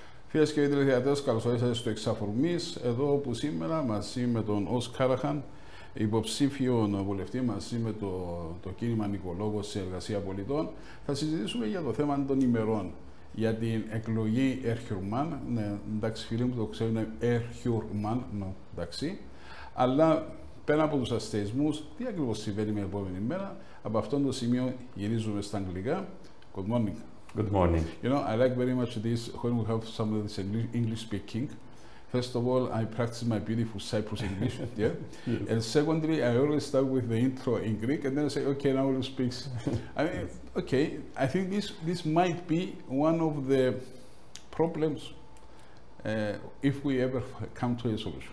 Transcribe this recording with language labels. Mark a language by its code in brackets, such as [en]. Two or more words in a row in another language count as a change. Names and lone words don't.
[el] Φίλες και τηλεθεατές, καλώς ορίσατε στο Εξαφορμής, εδώ που σήμερα μαζί με τον Οζ Καραχάν, υποψήφιο βουλευτή, μαζί με το κίνημα Λόγος σε εργασία πολιτών, θα συζητήσουμε για το θέμα των ημερών. Για την εκλογή Ερχιουρμάν, ναι, εντάξει, φίλοι μου το ξέρουν, είναι Ερχιουρμάν, ναι, εντάξει, αλλά πέρα από τους αστεισμούς, τι ακριβώς συμβαίνει με την επόμενη μέρα, από αυτόν το σημείο γυρίζουμε στα αγγλικά. [en] Good morning. Good morning. You know, I like very much this when we have some of this English speaking. First of all, I practice my beautiful Cyprus English, yeah. Yes. And secondly, I always start with the intro in Greek, and then I say, okay, now we'll speak. I mean, okay, I think this might be one of the problems if we ever come to a solution.